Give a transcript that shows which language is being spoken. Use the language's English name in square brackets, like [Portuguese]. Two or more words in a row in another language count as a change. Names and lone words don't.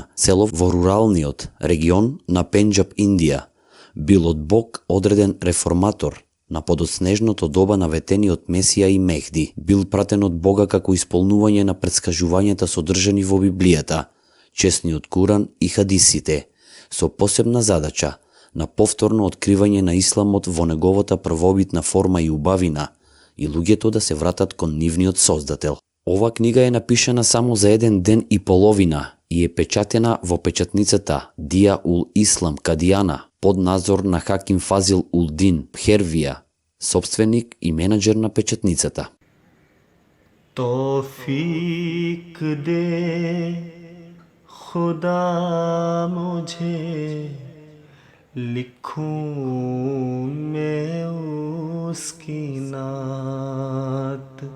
[Macedonian] село во руралниот регион на Пенџаб, Индија, бил од Бог одреден реформатор на подоснежното доба на ветениот Месија и Мехди, бил пратен од Бога како исполнување на претскажувањата содржани во Библијата, чесниот Куран и хадисите, со посебна задача на повторно откривање на исламот во неговата првобитна форма и убавина, и луѓето да се вратат кон нивниот создател. Ова книга е напишана само за 1 ден и половина и е печатена во печатницата Дија ул Ислам Кадијана под надзор на Хаким Фазил ул Дин Пхервија, собственик и менаџер на печатницата. [Urdu] توفیق دے خدا مجھے لکھوں میں اس کی نعت